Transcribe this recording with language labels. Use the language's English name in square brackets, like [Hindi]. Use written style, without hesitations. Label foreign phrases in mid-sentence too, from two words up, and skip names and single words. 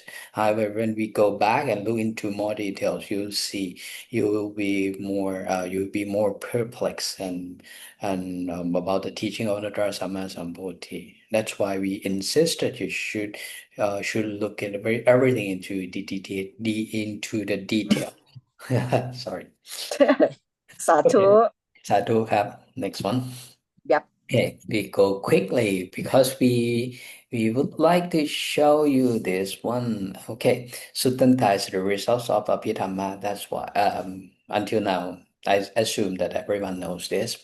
[English] However, when we go back and look into more details, you'll see you'll be more perplexed and about the teaching of the Dharma Sambuddhi. That's why we insist that you should look at everything into the detail. Sorry. [Thai] สาธุ [English] Okay. Sadhu have next one. Yep. Okay, we go quickly because we would like to show you this one. Okay, Sutanta is the results of Abhidhamma. That's why until now I assume that everyone knows this.